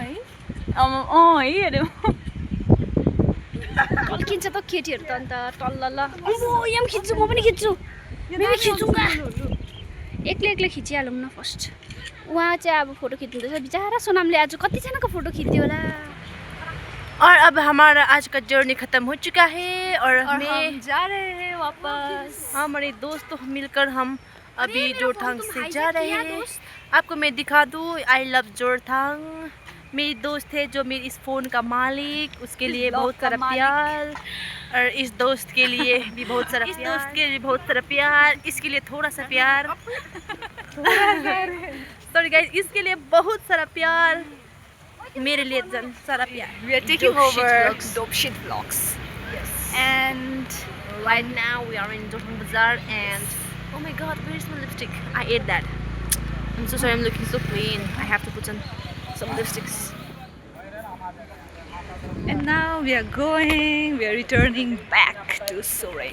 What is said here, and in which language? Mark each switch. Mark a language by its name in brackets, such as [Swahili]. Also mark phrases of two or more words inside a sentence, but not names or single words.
[Nepali] है अरे टल्किन्छ त केटीहरू त अन्त टल्ल ल। यहाँ पनि खिच्छु, म पनि खिच्छु। मेरो खिचौँगा। एक्लै खिचिहालौँ न फर्स्ट। उहाँ चाहिँ अब फोटो खिच्नुहुँदैछ। बिचारा सोनामले आज कतिजनाको फोटो खिच्थ्यो होला। [Hindi] और अब हमारा आज का जर्नी खत्म हो चुका है और हम जा रहे हैं वापस। हमारे दोस्तों मिलकर हम अभी जोरथांग से जा रहे हैं। आपको मैं दिखा दूँ। [English] I love Jorthang. [Hindi] मेरी दोस्त है जो मेरी इस फ़ोन का मालिक, उसके लिए बहुत सारा प्यार। और इस दोस्त के लिए भी बहुत सारा प्यार। इस दोस्त के लिए बहुत सारा प्यार। इसके लिए थोड़ा सा प्यार। [English] sorry guys, [Hindi] इसके लिए बहुत सारा प्यार। मेरे लिए सारा प्यार। [English] We are taking over Dope Shit Vlogs. Yes. And and right now we are in Jorthang Bazaar and oh my god, where is my lipstick? I ate that. I'm so sorry, I'm looking so plain. I have to put on some lipsticks. And now we are returning back to Soreng.